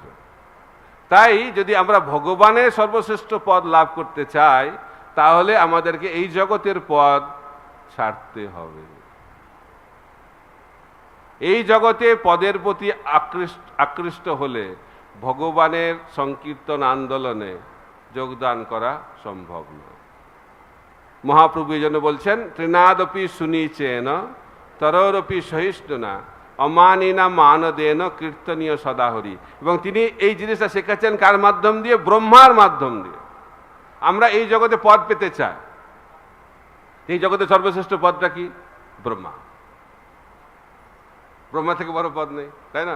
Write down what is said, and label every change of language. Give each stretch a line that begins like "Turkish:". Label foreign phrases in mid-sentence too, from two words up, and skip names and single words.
Bangla: তাই যদি আমরা ভগবানের সর্বশ্রেষ্ঠ পদ লাভ করতে চাই, তাহলে আমাদেরকে এই জগতের পদ ছাড়তে হবে। এই জগতে পদের প্রতি আকৃষ্ট হলে ভগবানের সংকীর্তন আন্দোলনে যোগদান করা সম্ভব নয়। মহাপ্রভু এই জন্য বলছেন,
Sanskrit: তৃণাদপি শুনিচেন তরোরপি সহিষ্ণুনা অমানিনা মানদেন কীর্তনীয় সদাহরি।
Bangla: এবং তিনি এই জিনিসটা শেখাচ্ছেন কার মাধ্যম দিয়ে? ব্রহ্মার মাধ্যম দিয়ে। আমরা এই জগতে পদ পেতে চাই, এই জগতে সর্বশ্রেষ্ঠ পদটা কি? ব্রহ্মা। ব্রহ্মা থেকে বড় পদ নেই, তাই না?